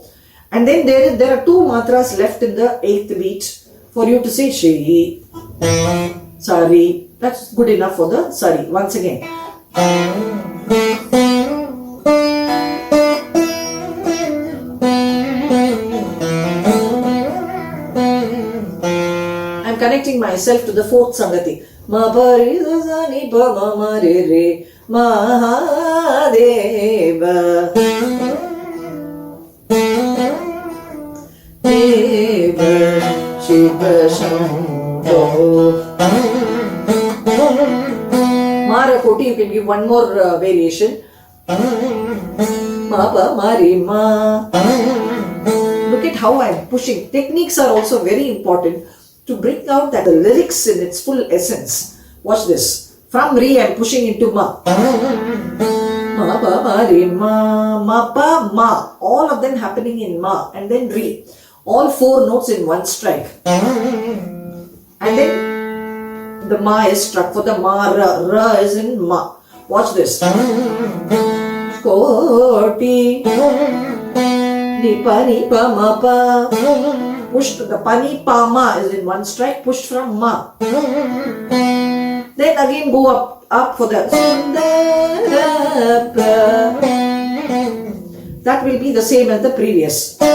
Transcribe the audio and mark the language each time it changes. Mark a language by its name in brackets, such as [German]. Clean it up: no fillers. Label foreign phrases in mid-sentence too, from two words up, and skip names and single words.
[English] And then there are 2 matras left in the 8th beat for you to say Shri, Sari. That's good enough for the Sari. Once again. I'm connecting myself to the 4th Sangati. Ma pari sa ni pa ma ma re re Mahadeva Shiva Shambho. Marakoti, you can give one more variation. Ma pa ma re ma. Look at how I am pushing. Techniques are also very important to bring out that the lyrics in its full essence. Watch this. From Re I am pushing into Ma. Ma pa ma re ma. Ma pa ma. All of them happening in Ma. And then Re. All 4 notes in 1 strike. And then the Ma is struck for the Ma. Ra. Ra is in Ma. Watch this. Koti Ni pa ma pa. Pushed the Pani pa ma is in 1 strike. Pushed from Ma. Then again go up for the that will be the same as the previous.